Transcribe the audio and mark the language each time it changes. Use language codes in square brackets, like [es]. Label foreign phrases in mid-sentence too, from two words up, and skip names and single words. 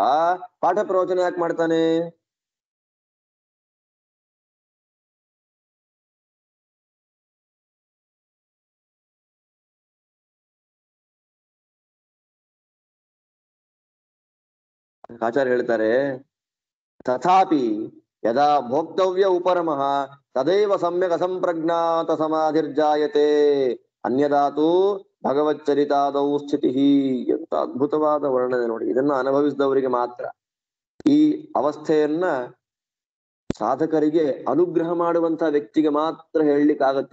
[kn] ಪಾಠ ಪ್ರವಚನ ಯಾಕೆ ಮಾಡ್ತಾನೆ? ಆಚಾರ್ಯ ಹೇಳ್ತಾರೆ, [sa] ತಥಾಪಿ ಯದಾ ಭೋಕ್ತವ್ಯ ಉಪರಮಃ ತದೈವ ಸಮ್ಯಕ್ ಅಸಂಪ್ರಜ್ಞಾತ ಸಮಾಧಿರ್ಜಾಯತೆ ಅನ್ಯದಾತು ಭಗವಚ್ಚರಿತಾದೌ ಸ್ಥಿತಿ. [kn] ಎಂತ ಅದ್ಭುತವಾದ ವರ್ಣನೆ ನೋಡಿ. ಇದನ್ನ ಅನುಭವಿಸಿದವರಿಗೆ ಮಾತ್ರ, ಈ ಅವಸ್ಥೆಯನ್ನ ಸಾಧಕರಿಗೆ ಅನುಗ್ರಹ ಮಾಡುವಂತ ವ್ಯಕ್ತಿಗೆ ಮಾತ್ರ ಹೇಳಲಿಕ್ಕಾಗತ್ತೆ.